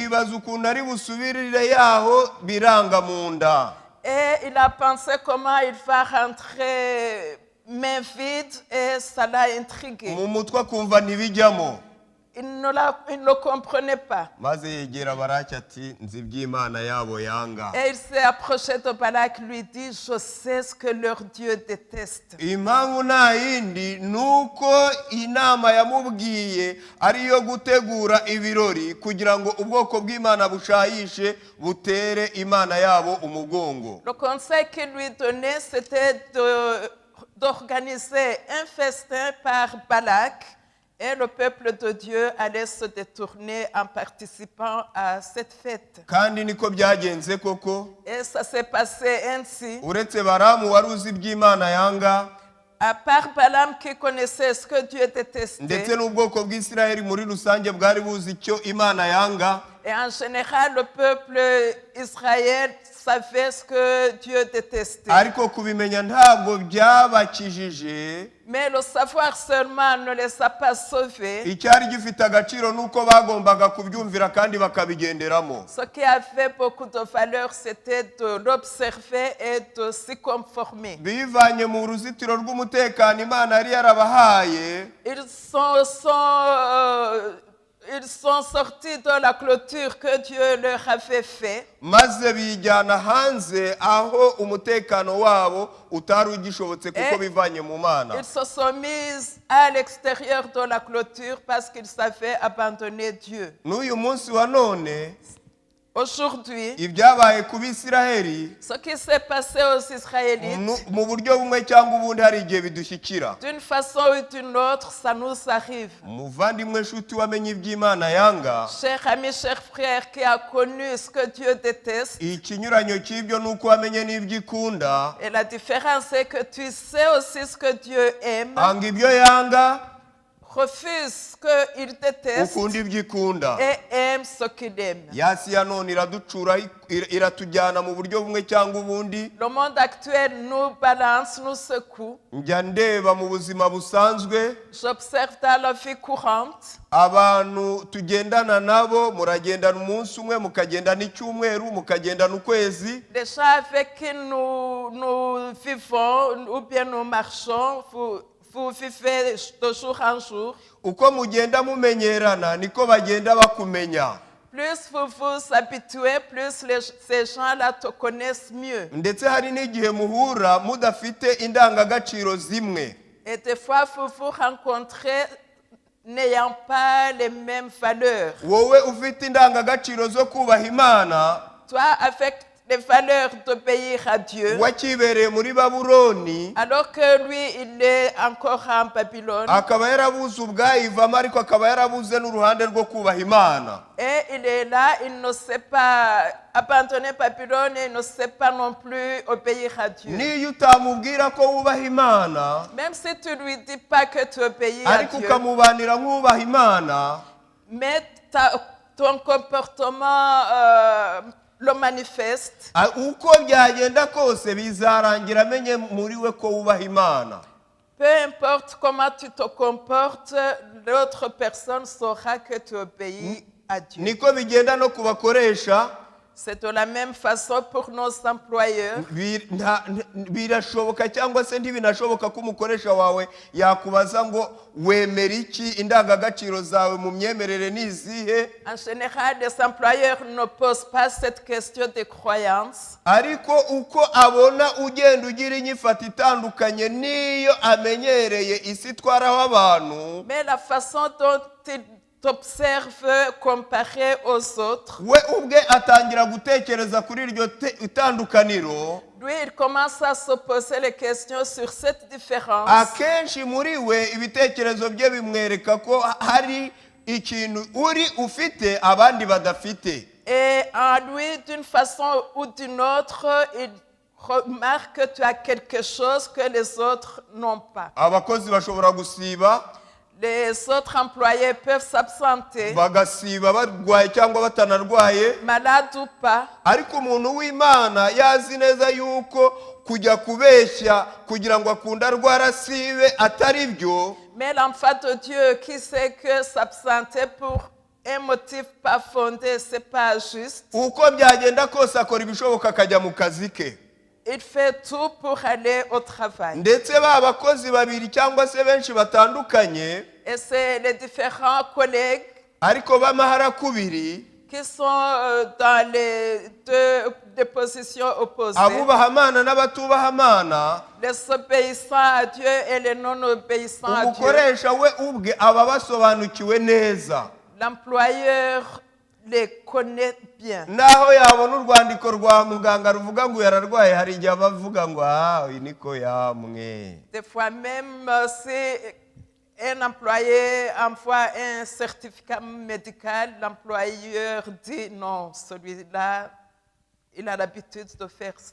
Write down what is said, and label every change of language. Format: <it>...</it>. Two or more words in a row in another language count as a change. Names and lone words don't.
<rw>yibaza ukuntu ari busubirire yaho biranga mu nda.</rw> <fr>Et il a pensé comment il va rentrer main vide et ça l'a intrigué.</fr> <rw>mu mutwe akumva ntibijyamo.</rw> <fr>Il ne le comprenait pas.</fr> <rw>Maze yegera Baraki ati nzi iby'Imana yabo yanga.</rw> <fr>Et il s'est approché de Balak, lui dit, je sais ce que leur Dieu déteste.</fr> <rw>Impamvu nta yindi nuko inama yamubwiye ariyo gutegura ibirori kugira ngo ubwoko bw'Imana bushayishe butere Imana yabo umugongo.</rw> <fr>Le conseil qu'il lui donnait, c'était d'organiser un festin par Balak. Et le peuple de Dieu allait se détourner en participant à cette fête.</fr> <rw>Kandi niko byagenze koko.</rw> <fr>Et ça s'est passé ainsi.</fr> <rw>Uretse Baramu wari uzi iby'Imana yanga,</rw> <fr>À part Balaam qui connaissait ce que Dieu détestait.</fr> <rw>ndetse n'ubwoko bw'Isiraheli muri rusange bwari buzi icyo Imana yanga.</rw> <fr>Et en général, le peuple Israël savait ce que Dieu détestait.</fr> <rw>Ariko kubimenya ntabwo byabakijije.</rw> <fr>Mais le savoir seulement ne les a pas sauvés.</fr> <rw>Icyari gifite agaciro nuko bagombaga kubyumvira kandi bakabigenderamo.</rw> <fr>Ce qui avait beaucoup de valeur, c'était de l'observer et de s'y conformer.</fr> <rw>Bivanye mu ruzitiro rw'umutekano Imana yari yarabahaye.</rw> <fr>Ils sont sortis de la clôture que Dieu leur avait fait.</fr> <rw>Maze bijyana hanze aho umutekano wabo utari ugishobotse kuko bivanye mu Mana.</rw> <fr>Ils se sont mis à l'extérieur de la clôture parce qu'ils savaient abandonner Dieu.</fr> <rw>N'uyu munsi wa none</rw> <fr>Aujourd'hui,</fr> <rw>ibyabaye ku Bisiraheli</rw> <fr>ce qui s'est passé aux Israélites,</fr> <rw>mu buryo bumwe cyangwa ubundi hari igihe bidushyikira.</rw> <fr>d'une façon ou d'une autre, ça nous arrive.</fr> <rw>Muvandimwe nshuti wamenye iby'Imana yanga,</rw> <fr>Cher ami, cher frère qui a connu ce que Dieu déteste,</fr> <rw>ikinyuranyo cy'ibyo nuko wamenye n'ibyo ikunda.</rw> <fr>et la différence c'est que tu sais aussi ce que Dieu aime,</fr> <rw>Anga ibyo yanga,</rw> <fr>refuse ce qu'il déteste</fr> <rw>ukunda ibyo ikunda.</rw> <fr>et aime ce qu'il aime.</fr> <rw>Yasi ya none iraducura iratujyana mu buryo bumwe cyangwa ubundi.</rw> <fr>Le monde actuel nous balance, nous secoue.</fr> <rw>Njya ndeba mu buzima busanzwe</rw> <fr>J'observe dans la vie courante,</fr> <rw>abantu tugendana nabo, muragendana umunsi umwe, mukagendana icyumweru, mukagendana ukwezi.</rw> <fr>les gens avec qui nous vivons ou bien nous marchons, vous vivez de jour en jour.</fr> <rw>Uko mugenda mumenyerana niko bagenda bakumenya.</rw> <fr>Plus vous vous habituez, plus ces gens-là te connaissent mieux.</fr> <rw>Ndetse hari n'igihe muhura mudafite indangagaciro zimwe.</rw> <fr>Et des fois, vous vous rencontrez n'ayant pas les mêmes valeurs.</fr> <rw>Wowe ufite indangagaciro zo kubaha Imana,</rw> <fr>Toi, avec les valeurs d'obéir à Dieu,</fr> <rw>wakibereye muri Babuloni,</rw> <fr>alors que lui, il est encore en Babylone.</fr> <rw>akaba yarabuze ubwayivamo ariko akaba yarabuze n'uruhande rwo kubaha Imana.</rw> <fr>Et il est là, il ne sait pas abandonner Babylone et il ne sait pas non plus obéir à Dieu.</fr> <rw>Niyo utamubwira ko wubaha Imana,</rw> <fr>Même si tu ne lui dis pas que tu obéis à</fr> <rw>ariko</rw> <fr>Dieu,</fr> <rw>ukamubanira nk'ubaha Imana,</rw> <fr>mais ton comportement le manifeste.</fr> <rw>uko byagenda kose bizarangira amenye muri we ko wubaha Imana.</rw> <fr>Peu importe comment tu te comportes, l'autre personne saura que tu obéis à Dieu.</fr> <rw>Niko bigenda no kubakoresha.</rw> <fr>C'est de la même façon pour nos employeurs.</fr> <rw>Birashoboka cyangwa se ntibinashoboka ko umukoresha wawe yakubaza ngo wemera iki, indangagaciro zawe mu myemerere nizihe.</rw> <fr>En général, les employeurs ne posent pas cette question de croyance.</fr> <rw>Ariko uko abona ugenda ugira inyifata itandukanye niyo amenyereye isi twaraho abantu,</rw> <fr>Mais la façon dont ils t'observent comparé aux autres,</fr> <rw>we ubwe atangira gutekereza kuri iryo itandukaniro.</rw> <fr>lui, il commence à se poser les questions sur cette différence.</fr> <rw>Akenshi muri we ibitekerezo bye bimwereka ko hari ikintu uri ufite abandi badafite.</rw> <fr>Et en lui, d'une façon ou d'une autre, il remarque que tu as quelque chose que les autres n'ont pas.</fr> <rw>Abakozi bashobora gusiba,</rw> <fr>Les autres employés peuvent s'absenter,</fr> <rw>bagasiba barwaye cyangwa batanarwaye,</rw> <fr>malades ou pas.</fr> <rw>ariko umuntu w'Imana yazi neza yuko kujya kubeshya kugira ngo akunde arwara sibe atari byo.</rw> <fr>Mais l'enfant de Dieu qui sait que s'absenter pour un motif pas fondé, c'est pas juste.</fr> <rw>Uko byagenda kose akora ibishoboka akajya mu kazi ke.</rw> <fr>il fait tout pour aller au travail.</fr> <rw>ndetse ba bakozi babiri cyangwa se benshi batandukanye</rw> <fr>Et c'est les différents collègues</fr> <rw>ariko b'amaharakubiri</rw> <fr>qui sont dans les deux positions opposées.</fr> <rw>abubaha Imana n'abatubaha Imana,</rw> <fr>Les obéissants à Dieu et les non-obéissants à Dieu.</fr> <rw>umukoresha we ubwe aba basobanukiwe neza,</rw> <fr>L'employeur les connaît bien.</fr> <rw>naho yabona urwandiko rwa muganga ruvuga ngo yararwaye, hari igihe bavuga ngo uyu niko yamwe.</rw> <fr>Des fois même, si un employé envoie un certificat médical, l'employeur dit non, celui-là, il a l'habitude de faire ça.</fr>